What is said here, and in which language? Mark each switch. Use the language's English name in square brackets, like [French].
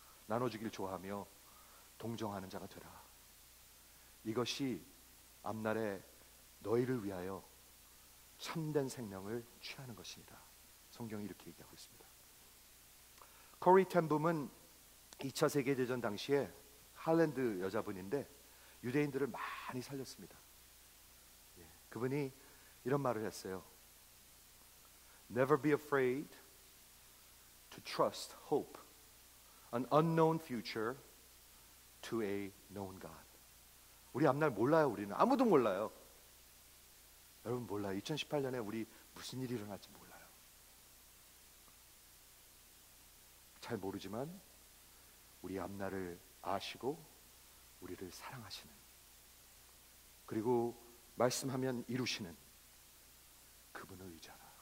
[Korean] 나눠주길 좋아하며 동정하는 자가 되라. 이것이 앞날에 너희를 위하여 참된 생명을 취하는 것입니다. 성경이 이렇게 얘기하고 있습니다. 코리 텐붐은 2차 세계대전 당시에 할랜드 여자분인데 유대인들을 많이 살렸습니다. 그분이 이런 말을 했어요. [English] Never be afraid to trust hope, an unknown future to a known God. [Korean] 우리 앞날 몰라요. 우리는 아무도 몰라요. 여러분 몰라요. 2018년에 우리 무슨 일이 일어날지 몰라요. 잘 모르지만 우리 앞날을 아시고 우리를 사랑하시는, 그리고 말씀하면 이루시는 그분을 의지하라.